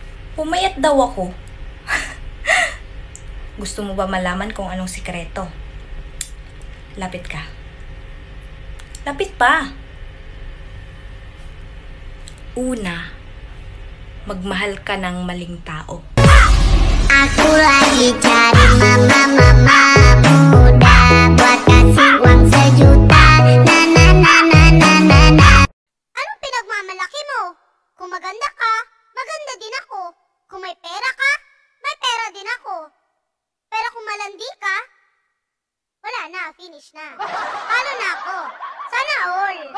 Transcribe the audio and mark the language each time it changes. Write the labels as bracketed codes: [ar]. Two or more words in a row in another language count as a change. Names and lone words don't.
[tl] Pumayat daw ako. Gusto mo ba malaman kung anong sikreto? Lapit ka. Lapit pa. Una, magmahal ka ng maling tao. [id] Aku lagi cari mama muda buat kasih uang sejuta. [tl] Anong pinagmamalaki mo? Kung maganda ka, maganda din ako. Kung may pera ka, may pera din ako. Pero kung malandi ka, wala na, finish na. Paano na ako? Sana all.